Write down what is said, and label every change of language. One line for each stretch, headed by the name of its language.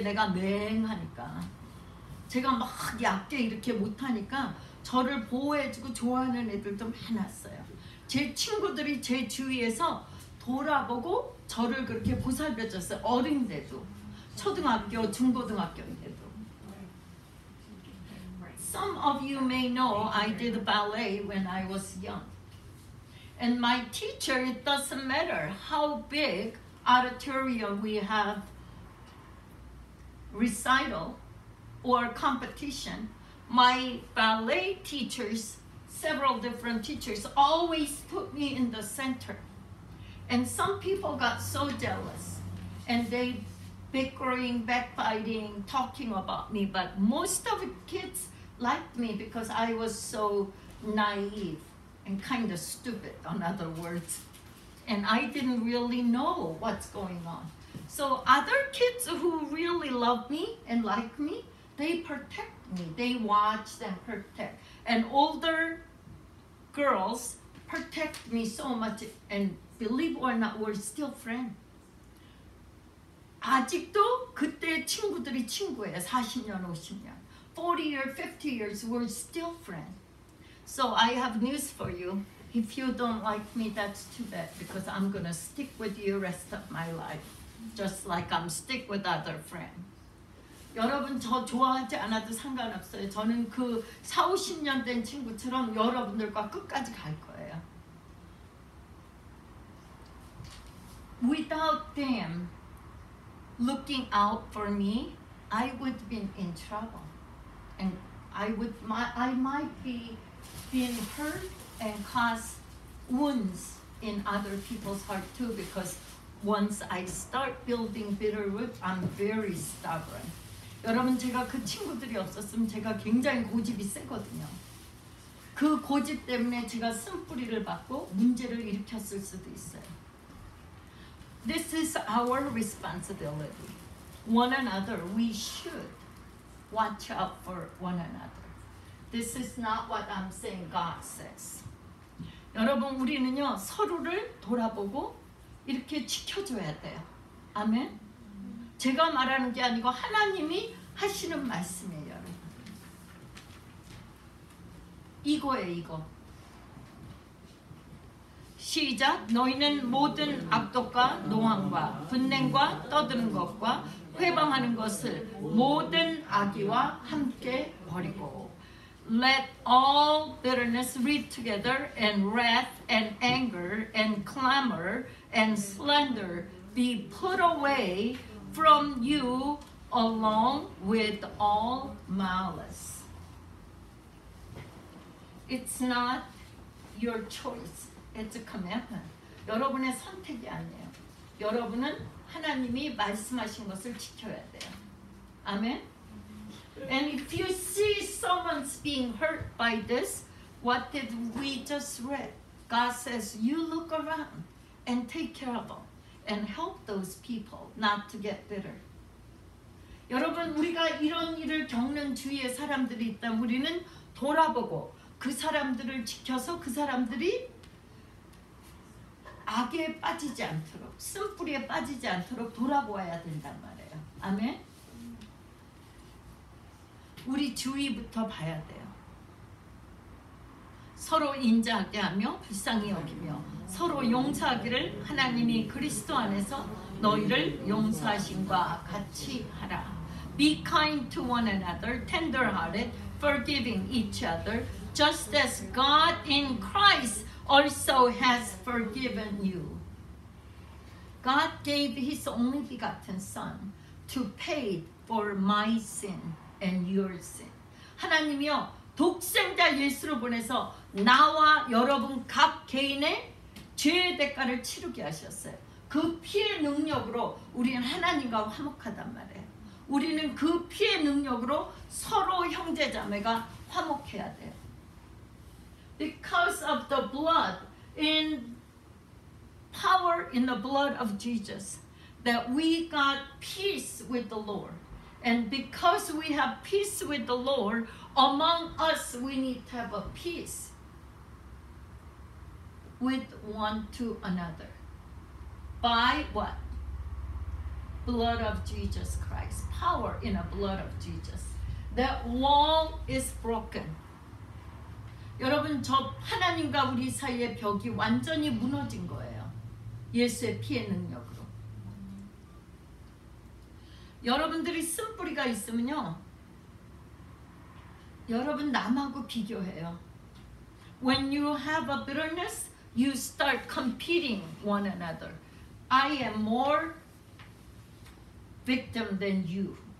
Korean: 내가 맹하니까. 제가 막 얕게 이렇게 못하니까 저를 보호해주고 좋아하는 애들도 많았어요. 제 친구들이 제 주위에서 돌아보고 저를 그렇게 보살펴줬어요. 어린데도. 초등학교, 중고등학교인데도.
English: Some of you may know I did ballet when I was young. And my teacher, it doesn't matter how big auditorium we have recital or competition, my ballet teachers, several different teachers, always put me in the center. And some people got so jealous and they bickering, backbiting, talking about me, but most of the kids liked me because I was so naive and kind of stupid, in other words. And I didn't really know what's going on. So other kids who really love me and like me, they protect me. They watch and protect. And older girls protect me so much. And believe or not, we're still friends.
Korean: 아직도 그때 친구들이 친구예요. 40년, 50년.
English: 40 years, 50 years, we're still friends. So I have news for you. If you don't like me, that's too bad because I'm going to stick with you rest of my life. Just like I'm stick with other friends.
Korean: 여러분 저 좋아하지 않아도 상관없어요. 저는 그 40, 50년 된 친구처럼 여러분들과 끝까지 갈 거예요.
English: Without them looking out for me, I would have been in trouble. And I might be being hurt and cause wounds in other people's heart too, because once I start building bitter root, I'm very stubborn.
Korean: 여러분 제가 그 친구들이 없었으면 제가 굉장히 고집이 세거든요. 그 고집 때문에 제가 쓴뿌리를 받고 문제를 일으켰을 수도 있어요.
English: This is our responsibility. One another, we should watch out for one another. This is not what I'm saying God says.
Korean: 여러분 우리는요 서로를 돌아보고 이렇게 지켜줘야 돼요. 아멘. 제가 말하는 게 아니고 하나님이 하시는 말씀이에요. 여러분. 이거예요. 이거. 시작. 너희는 모든 악독과 노함과 분냉과 떠드는 것과 회방하는 것을 모든 악의와 함께 버리고
English: Let all bitterness read together and wrath and anger and clamor and slander be put away from you along with all malice. It's not your choice. It's a commandment.
Korean: 여러분의 선택이 아니에요. 여러분은 하나님이 말씀하신 것을 지켜야 돼요. 아멘.
English: And if you see someone's being hurt by this, what did we just read? God says, you look around and take care of them and help those people not to get bitter.
Korean: 여러분, 우리가 이런 일을 겪는 주위에 사람들이 있다면 우리는 돌아보고 그 사람들을 지켜서 그 사람들이 악에 빠지지 않도록, 쓴뿌리에 빠지지 않도록 돌아보아야 된단 말이에요. 아멘. 우리 주위부터 봐야 돼요. 서로 인자하게 하며 불쌍히 여기며 서로 용서하기를 하나님이 그리스도 안에서 너희를 용서하심과 같이 하라.
English: Be kind to one another, tender-hearted, forgiving each other, just as God in Christ also has forgiven you. God gave His only begotten Son to pay for my sin and your sin.
Korean: 하나님이요 독생자 예수를 보내서 나와 여러분 각 개인의 죄의 대가를 치르게 하셨어요. 그 피의 능력으로 우리는 하나님과 화목하단 말이에요. 우리는 그 피의 능력으로 서로 형제자매가 화목해야 돼요.
English: Because of the blood, in power in the blood of Jesus, that we got peace with the Lord. And because we have peace with the Lord, among us we need to have a peace with one to another. By what? Blood of Jesus Christ. Power in the blood of Jesus. That wall is broken.
Korean: 여러분, 저 하나님과 우리 사이의 벽이 완전히 무너진 거예요. 예수의 피의 능력으로. 여러분들이 쓴뿌리가 있으면요, 여러분 남하고 비교해요.
English: When you have a bitterness, you start competing one another. I am more victim than you.